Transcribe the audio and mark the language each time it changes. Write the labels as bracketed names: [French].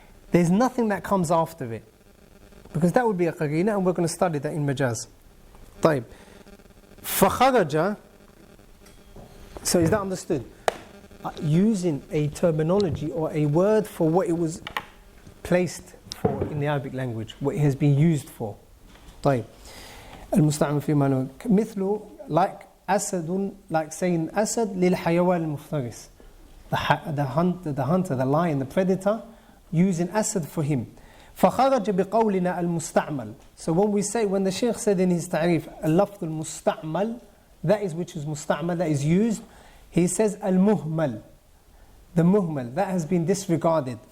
[English] There's nothing that comes after it. Because that would be a qarina, and we're going to study that in Majaz. [Arabic] طيب. فخرج. [English] So is that understood? Using a terminology or a word for what it was placed for in the Arabic language, what it has been used for. [Arabic] طيب. المستعمل في معنى مثل, like أسد, [English] like saying [Arabic] أسد للحيوان المفترس. [English] The hunter, the lion, the predator, using أسد for him. [Arabic] فخرج بقولنا المستعمل. [English] So when the Shaykh said in his ta'rif [Arabic] اللفظ المستعمل, [English] that is which is مستعمل, that is used, he says المهمل, the muhmal, that has been disregarded.